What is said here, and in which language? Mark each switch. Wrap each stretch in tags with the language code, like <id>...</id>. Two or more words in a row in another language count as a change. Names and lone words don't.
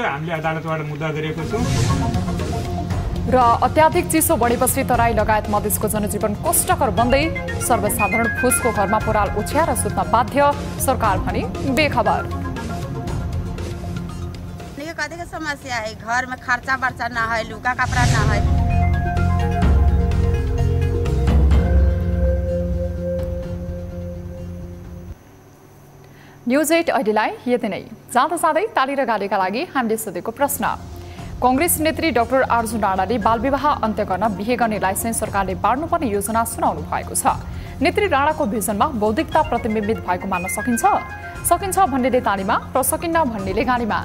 <ne>हामीले अदालतबाट मुद्दा गरेको छौँ। र अत्याधिक चिसो बढेपछि तराई लगायत मधेसको जनजीवन कष्टकर बन्दै। सर्वसाधारण फुसको घरमा पराल ओछ्याएर सुत्न बाध्य। सरकार भने बेखबर।</ne> <mai>कतिको समस्या है, घर में खर्चा बर्चा ना है, लुगा कपड़ा ना है।</mai> <ne>न्यूज 8 अहिलेलाई यति नै। जाँदा जाँदै ताली र गालीका लागि हामीले सोधेको प्रश्न। कांग्रेस नेत्री डाक्टर अर्जुन राणाले बालविवाह अन्त्य गर्न बिहे गर्ने लाइसेन्स सरकारले बाँड्नुपर्ने योजना सुनाउनु भएको छ। नेत्री राणाको भिजनमा बौद्धिकता प्रतिबिम्बित भएको मान्न सकिन्छ भन्नेले तालीमा र सकिन्न भन्नेले गालीमा।</ne>